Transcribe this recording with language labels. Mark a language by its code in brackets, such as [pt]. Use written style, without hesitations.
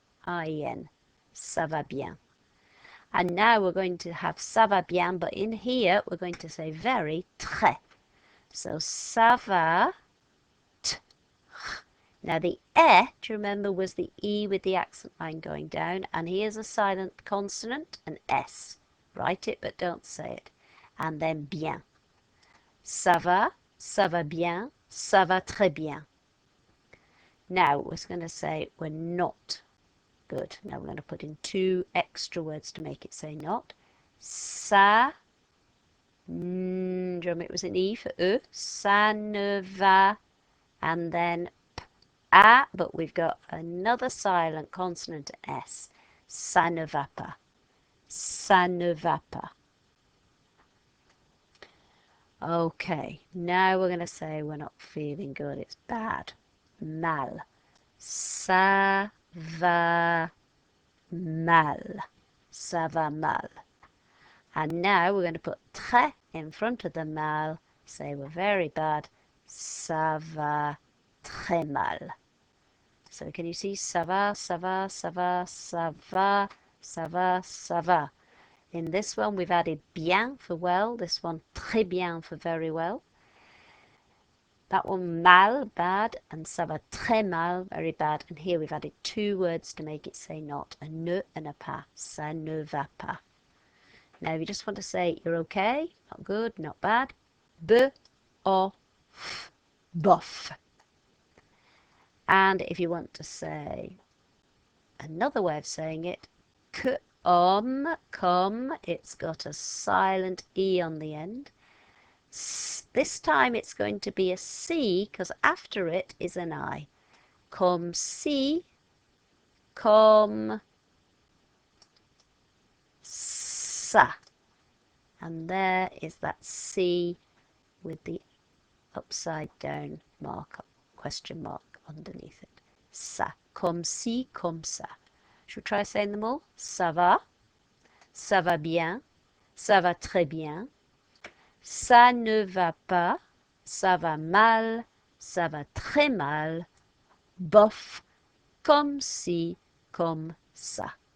[en] I-N. [fr] Ça va bien. [en] And now we're going to have ça va bien, but in here we're going to say very, très. So ça va, t. Now the do you remember, was the E with the accent line going down, and here's a silent consonant, an S. Write it, but don't say it. and then bien. [fr] Ça va bien, ça va très bien. [en] Now we're going to say we're not good. Now we're going to put in 2 extra words to make it say not. Ça, do you remember it was an E for E? Ça ne va, and then A, but we've got another silent consonant S. [fr] Ça ne va pas. Ça ne va pas. [en] Okay, now we're going to say we're not feeling good. It's bad. [fr] Mal. Ça va mal. Ça va mal. [en] And now we're going to put très in front of the mal. Say we're very bad. [fr] Ça va très mal. [en] So can you see [fr] ça va, ça va, ça va, ça va, ça va, ça va. [en] In this one we've added bien for well. This one très bien for very well. That one mal, bad, and ça va très mal, very bad. And here we've added 2 words to make it say not, a ne and a pas. [fr] Ça ne va pas. [en] Now if you just want to say you're okay, not good, not bad, b, o, f, bof. And if you want to say another way of saying it, come, it's got a silent E on the end. This time it's going to be a C because after it is an I. [fr] Comme si, comme ça. [en] And there is that C with the upside down mark, question mark underneath it. [fr] Ça, comme si, comme ça. [en] Should we try saying them all? [fr] Ça va bien, ça va très bien. Ça ne va pas, ça va mal, ça va très mal, bof, comme si, comme ça.